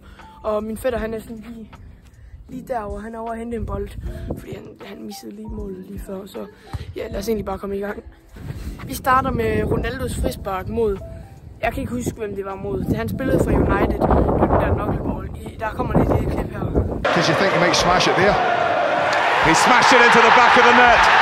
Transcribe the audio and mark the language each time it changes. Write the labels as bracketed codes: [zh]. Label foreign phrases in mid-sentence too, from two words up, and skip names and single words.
[da] Og min fætter han er sådan lige derovre, han er over at hente en bold, fordi han missede lige målet lige før. Så ja, lad os egentlig bare komme i gang. Vi starter med Ronaldos frispark mod, jeg kan ikke huske hvem det var mod. Det han spillede for United, den der knuckleball. Der kommer lidt et klip her. [en] Because you think you might smash it there. He smashed it into the back of the net.